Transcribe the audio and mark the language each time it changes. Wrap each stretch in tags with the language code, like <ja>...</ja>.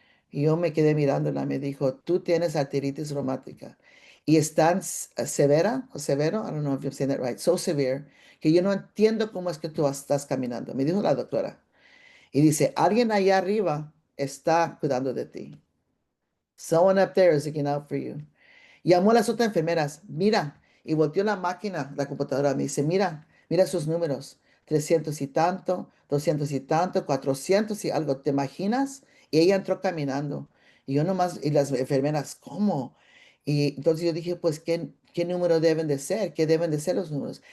<es>Y yo me quedé mirándola, me dijo, tú tienes arteritis reumática. Y es tan severa o severo,</es> <en>I don't know if I'm saying that right, so severe,</en> <es>que yo no entiendo cómo es que tú estás caminando. Me dijo la doctora. Y dice, alguien allá arriba está cuidando de ti.</es> <en>Someone up there is looking out for you.</en> <es>Llamó a las otras enfermeras, mira, y volteó la máquina, la computadora, me dice, mira, mira sus números, 300 y tanto, 200 y tanto, 400 y algo, ¿te imaginas? Y ella entró caminando, y yo nomás, y las enfermeras, ¿cómo? Y entonces yo dije, pues, ¿qué número deben de ser? ¿Qué deben de ser los números?</es>